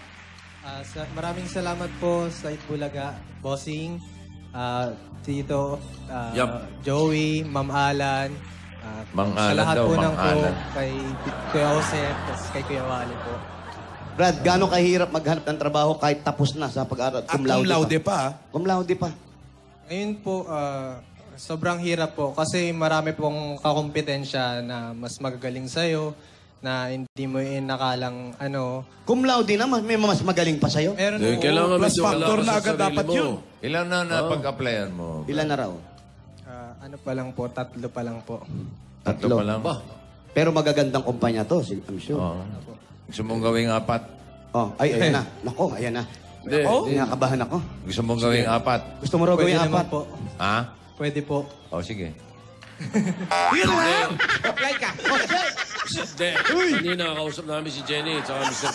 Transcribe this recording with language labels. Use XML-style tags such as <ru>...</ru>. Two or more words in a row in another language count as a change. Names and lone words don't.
<tl>Maraming salamat po sa Itbulaga, Bossing, Tito, Joey, Ma'am Alan, Mang sa Alan lahat daw, po Mang ng po, Alan. kay Kuya Jose, tapos kay Kuya Wally po. Brad, gano'ng kahirap maghanap ng trabaho kahit tapos na sa pag-aaral? At</tl> <la>cum laude</la> <tl>pa.</tl> <la>Cum laude pa.</la> <tl>Ngayon po, sobrang hirap po kasi marami pong kakompetensya na mas magagaling sa'yo, na hindi mo inakalang ano.</tl> <la>Cum laude</la> <tl>na, may mas magaling pa sa'yo. Meron Eh, po. kailangan Plus medyo wala factor ka na sa agad sarili dapat mo. yun. Ilan na napag-applyan mo? Ilan na raw? Ano pa lang po, 3 pa lang po. Tatlo pa lang. Ba? Pero magagandang kumpanya to,</tl> <en>I'm sure.</en> <tl>Oo. Gusto mong gawing 4? Oh, ay, ayan na. Nako, ayan na. Hindi. Nakakabahan ako. Gusto mong gawing 4? Gusto mo raw Pwede gawin naman 4? po. Ha? Pwede po. O, sige. Apply ka. Hindi. Kanina nakausap namin si Jenny at Mr.</tl>